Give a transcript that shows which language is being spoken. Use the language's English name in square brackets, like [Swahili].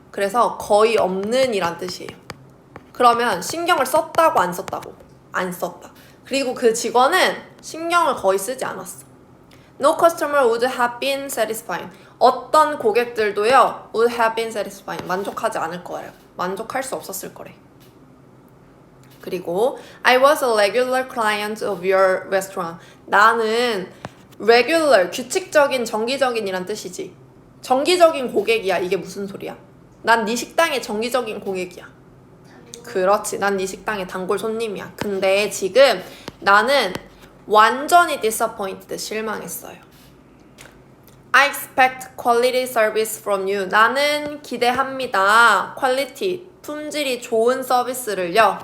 [Korean] 그래서 거의 없는 이란 뜻이에요. 그러면 신경을 썼다고 안 썼다고? 안 썼다. 그리고 그 직원은 신경을 거의 쓰지 않았어. [English] No customer would have been satisfied. [Korean] 어떤 고객들도요 [English] would have been satisfied [Korean] 만족하지 않을 거예요. 만족할 수 없었을 거래. [English] 그리고 I was a regular client of your restaurant. [Korean] 나는 regular 규칙적인 정기적인이란 뜻이지. 정기적인 고객이야. 이게 무슨 소리야? 난 네 식당의 정기적인 고객이야. 그렇지. 난 네 식당의 단골 손님이야. 근데 지금 나는 완전히 disappointed. 실망했어요. [English] I expect quality service from you. [Korean] 나는 기대합니다. quality, 품질이 좋은 서비스를요.